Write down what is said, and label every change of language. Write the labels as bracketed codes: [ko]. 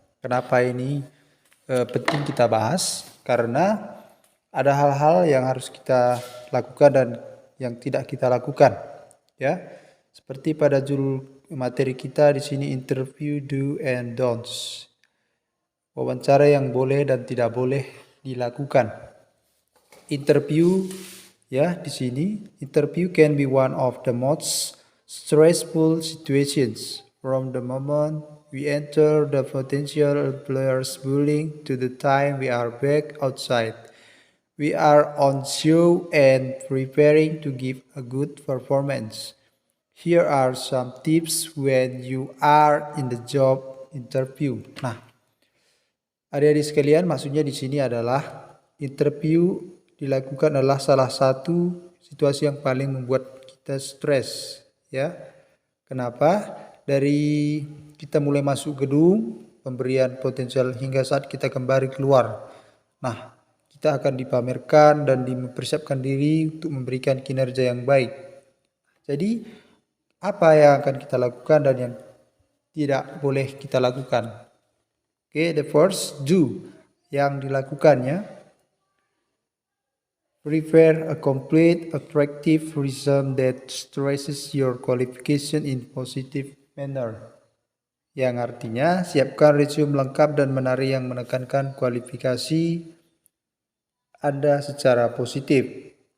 [id] Kenapa ini penting kita bahas? Karena ada hal-hal yang harus kita lakukan dan yang tidak kita lakukan, ya. Seperti pada judul materi kita di sini [en] interview do and don'ts. [id] Wawancara yang boleh dan tidak boleh dilakukan. [en] Interview [id] ya di sini [en] interview can be one of the most stressful situations from the moment we enter the potential employer's building to the time we are back outside. We are on show and preparing to give a good performance. Here are some tips when you are in the job interview. [id] Nah, adik-adik sekalian, maksudnya di sini adalah interview dilakukan adalah salah satu situasi yang paling membuat kita stres, ya. Kenapa? Dari kita mulai masuk gedung, pemberian potensial hingga saat kita kembali keluar. Nah, kita akan dipamerkan dan mempersiapkan diri untuk memberikan kinerja yang baik. Jadi, apa yang akan kita lakukan dan yang tidak boleh kita lakukan? [en] Oke, the first do [id] yang dilakukannya. [en] Prepare a complete, attractive resume that stresses your qualification in positive manner. [id] Yang artinya, siapkan resume lengkap dan menarik yang menekankan kualifikasi Anda secara positif.